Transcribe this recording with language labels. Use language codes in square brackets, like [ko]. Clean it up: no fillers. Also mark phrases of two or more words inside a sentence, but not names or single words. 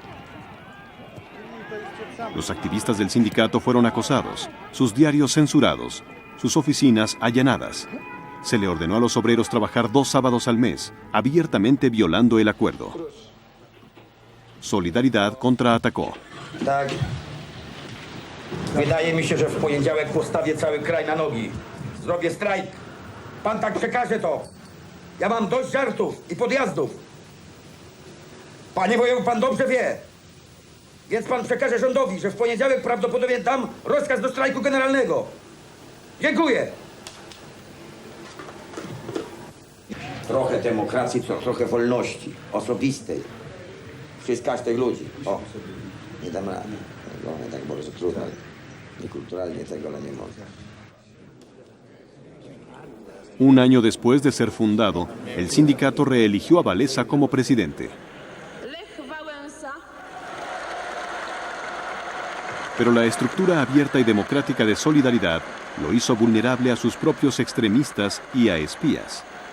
[es] Los activistas del sindicato fueron acosados, sus diarios censurados, sus oficinas allanadas. Se le ordenó a los obreros trabajar 2 sábados al mes, abiertamente violando el acuerdo. Solidaridad contraatacó. [pl] Wydaje mi się, że w poniedziałek postawię cały kraj na nogi. Zrobię strajk. Pan tak przekaże to. Ja mam dość żartów i podjazdów. Panie wojewu, pan dobrze wie. Więc pan przekaże rządowi, że w poniedziałek prawdopodobnie dam rozkaz do strajku generalnego. Dziękuję. Trochę demokracji, trochę wolności osobistej. Przez każdych ludzi. O, nie dam rady. No, tak bardzo trudno. Niekulturalnie tego nie można. [es] Un año después de ser fundado, el sindicato reeligió a Walesa como presidente. Pero la estructura abierta y democrática de Solidaridad lo hizo vulnerable a sus propios extremistas y a espías.